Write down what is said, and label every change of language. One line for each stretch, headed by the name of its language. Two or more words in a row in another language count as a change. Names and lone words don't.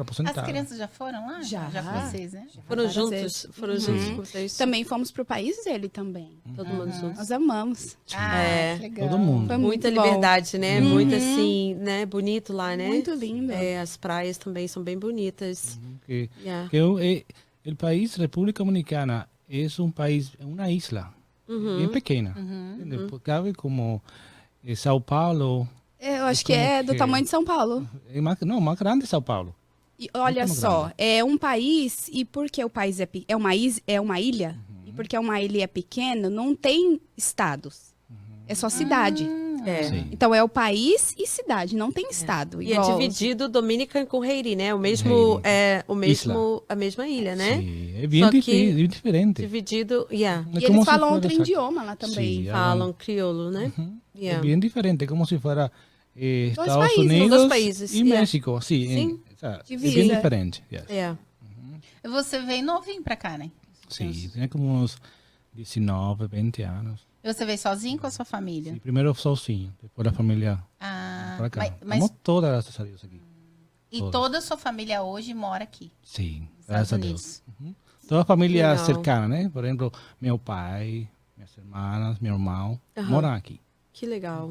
Portuguese: para aposentar. As crianças já foram lá? Já. Já com vocês, né? Foram Várias juntos? vezes. Foram juntos com vocês? Também fomos pro país dele também. Todo mundo juntos. Nós amamos. Ah, É. que legal. Todo mundo. Foi Muita muito bom. liberdade, né? Muito assim, né? Bonito lá, né? Muito lindo. É, as praias também são bem bonitas.
Spanish: Que, Yeah. el país, República Dominicana, es un país, una isla, bien pequeña. ¿Entiendes? Cabe como Sao Paulo,
Portuguese: Eu acho que
Spanish: como
Portuguese: é do
Spanish: que-
Portuguese: tamanho de São Paulo.
Spanish: más grande Sao Paulo.
Portuguese: E olha Muito só, grande. é um país, e porque o país é uma ilha, e porque é uma ilha pequena, não tem estados. É só cidade. É. Sim. Então é o país e cidade, não tem estado. E é igual- dividido Dominican com Haiti, né? O mesmo, a mesma ilha, né?
Spanish: Sí, es bien,
Portuguese: Só que-
Spanish: bien diferente.
Portuguese: Dividido, yeah.
Spanish: Es
Portuguese: E
Spanish: como
Portuguese: eles
Spanish: si
Portuguese: falam
Spanish: fuera,
Portuguese: outro
Spanish: exacto.
Portuguese: idioma lá também.
Spanish: Sí,
Portuguese: Falam crioulo, né?
Spanish: Es
Portuguese: Yeah.
Spanish: bien diferente, como si fuera Estados
Portuguese: países.
Spanish: Unidos
Portuguese: Dos países,
Spanish: y
Portuguese: yeah.
Spanish: México. Sí, Sí. o sea, es
Portuguese: Divisa.
Spanish: bien diferente. Yes.
Portuguese: É. Você veio novinho pra cá, né?
Spanish: Sí, tenía como unos 19, 20 años.
Portuguese: E você veio sozinho com a sua família?
Spanish: Sí, primero
Portuguese: sozinho, depois a família Ah, para cá. mas Estamos todas, graças a Deus, aqui. e todas. toda a sua família hoje mora aqui, Sim, nos graças a Estados Deus. Unidos. Toda a família Legal. cercana, né? Por exemplo, meu pai, minhas irmãs, meu irmão, Aham. moram aqui. Que legal.